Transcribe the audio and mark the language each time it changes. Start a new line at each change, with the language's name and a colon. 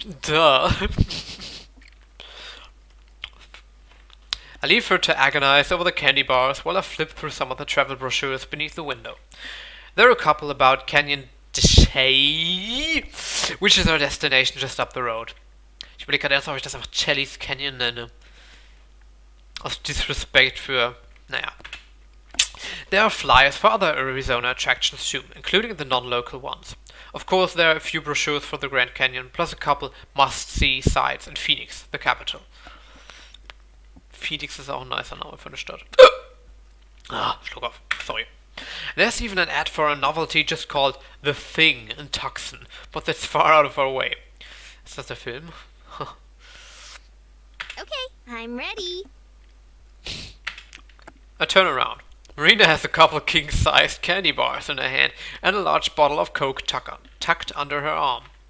English: Duh. I leave her to agonize over the candy bars while I flip through some of the travel brochures beneath the window. There are a couple about Canyon Deshay, which is our destination just up the road.
German: Ich überlege gerade erst, ob ich das einfach Chelly's Canyon nenne. Aus Disrespect für, naja.
English: There are flyers for other Arizona attractions too, including the non-local ones. Of course, there are a few brochures for the Grand Canyon, plus a couple must-see sites in Phoenix, the capital.
German: Phoenix ist auch ein nicer Name für eine Stadt. Schluck auf. Sorry.
English: There's even an ad for a novelty just called The Thing in Tucson, but that's far out of our way.
German: Ist das der Film?
English: Okay, I'm ready. I turn around. Marina has a couple king-sized candy bars in her hand and a large bottle of Coke tucked under her arm.